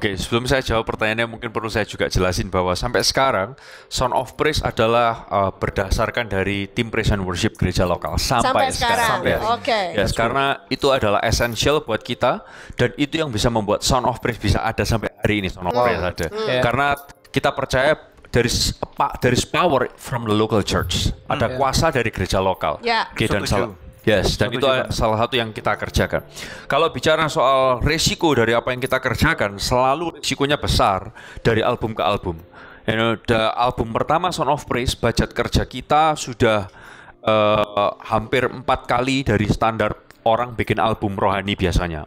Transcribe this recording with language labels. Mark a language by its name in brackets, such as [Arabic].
[Indonesian] Oke, sebelum saya jawab pertanyaannya, mungkin perlu saya juga jelasin bahwa sampai sekarang Sound of Praise adalah berdasarkan dari tim praise and worship gereja lokal sampai sekarang. Yes, karena itu adalah essential buat kita dan itu yang bisa membuat Sound of Praise bisa ada sampai hari ini. Sound of Praise ada. Karena kita percaya [English] there is power from the local church. [Indonesian] Ada kuasa dari gereja lokal. Dan itu salah satu yang kita kerjakan. Kalau bicara soal resiko dari apa yang kita kerjakan, selalu resikonya besar dari album ke album. Album pertama Sound of Praise, budget kerja kita sudah hampir 4 kali dari standar orang bikin album rohani biasanya.